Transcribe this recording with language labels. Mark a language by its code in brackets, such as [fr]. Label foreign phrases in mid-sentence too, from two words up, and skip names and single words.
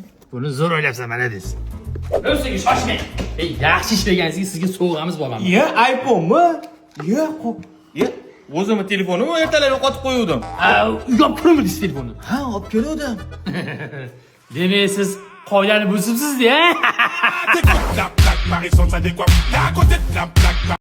[uz] Buni zo'r o'ylabsan, mana deysiz. O'ziga shoshmang. Ey, yaxshi ishlagansizga sizga sovg'amiz borami? iPhone-mi? O'zimni telefonimni ertalab yo'qotib qo'yuvdim. Uyga turmidi telefonni. Ha, olib keluvdim. Demak, siz qoidani buzibsiz-da. Marie sont adéquats. La côté de la plaque.